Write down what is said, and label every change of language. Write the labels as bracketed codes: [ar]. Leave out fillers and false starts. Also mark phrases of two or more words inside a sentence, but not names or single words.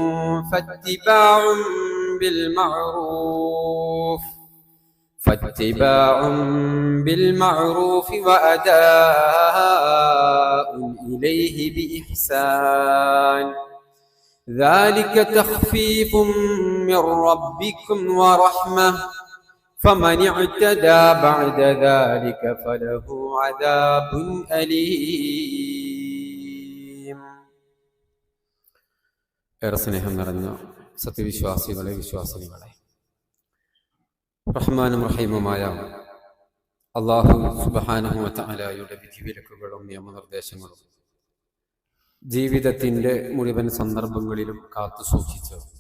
[ar] فاتباع بالمعروف وأداء إليه بإحسان، ذلك تخفيف من ربكم ورحمة، فمن اعتدى بعد ذلك فله عذاب أليم. [ml] ഏറെ സ്നേഹം നിറഞ്ഞ സത്യവിശ്വാസികളെ, വിശ്വാസിനികളെ, റഹ്മാനും റഹീമുമായ അല്ലാഹു [ar] سبحانه وتعالى [ml] വിധിവിലക്കുകളും നിയമനിർദ്ദേശങ്ങളും ജീവിതത്തിൻ്റെ മുഴുവൻ സന്ദർഭങ്ങളിലും കാത്തു സൂക്ഷിച്ച്